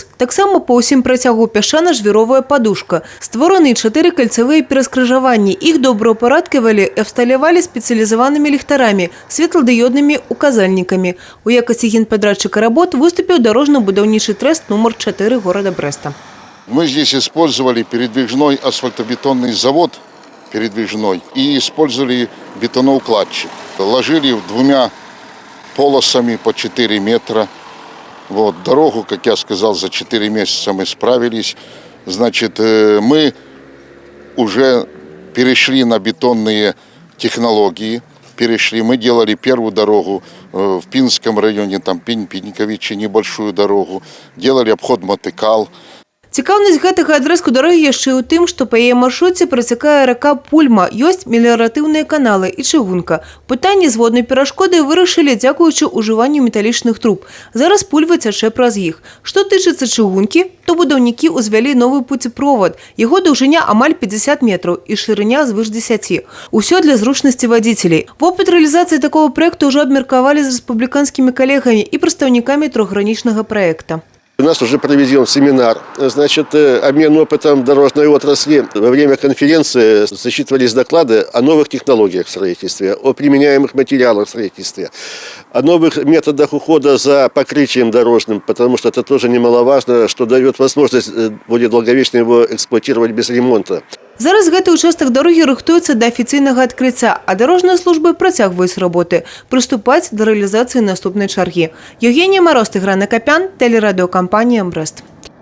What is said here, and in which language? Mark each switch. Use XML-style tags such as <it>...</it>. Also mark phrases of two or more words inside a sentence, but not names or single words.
<be>Таксама па ўсім працягу пясчана-жвіровая падушка. Створаны 4 кальцавыя пераскрыжаванні. Іх добраўпарадкавалі і абсталявалі спецыялізаванымі ліхтарамі, светладыёднымі указальнікамі. У якасці генпадрядчыка работ выступіў дарожна-будаўнічы трэст нумар 4 горада Брэста.</be> <ru>Мы здесь использовали передвижной асфальтобетонный завод передвижной и использовали бетоноукладчик. Ложили 2 полосами по 4 метра. Вот, дорогу, как я сказал, за 4 месяца мы справились. Значит, мы уже перешли на бетонные технологии. Мы делали первую дорогу в Пинском районе, там Пиньковичи, небольшую дорогу. Делали обход Мотыкал.</ru> <be>Цікаўнасць гэтага адрэзку дарогі яшчэ ў тым, што па яе маршруце працякае рака Пульма, ёсць меліяратыўныя каналы і чыгунка. Пытанне з воднай перашкодай вырашылі дзякуючы ўжыванню металічных труб. Зараз Пульва цячэ праз іх. Што тычыцца чыгункі, то будаўнікі ўзвялі новы пуцеправод. Яго даўжыня амаль 50 метраў і шырыня звыш 10. Усё для зручнасці вадзіцелей. Вопыт рэалізацыі такого праекту ўжо абмеркавалі з рэспубліканскімі калегамі і прадстаўнікамі трохгранічнага праекта.</be> <ru>У нас уже проведен семинар, значит, обмен опытом дорожной отрасли. Во время конференции зачитывались доклады о новых технологиях в строительстве, о применяемых материалах в строительстве, о новых методах ухода за покрытием дорожным, потому что это тоже немаловажно, что дает возможность более долговечно его эксплуатировать без ремонта.</ru> <be>Зараз гэты участак дарогі рыхтуецца да афіцыйнага адкрыцця, а дарожныя службы працягваюць работы, прыступаць да рэалізацыі наступнай чаргі.</be> <ru>Евгения Мороз, Тыгран Акопян, телерадиокомпания «Брест».</ru>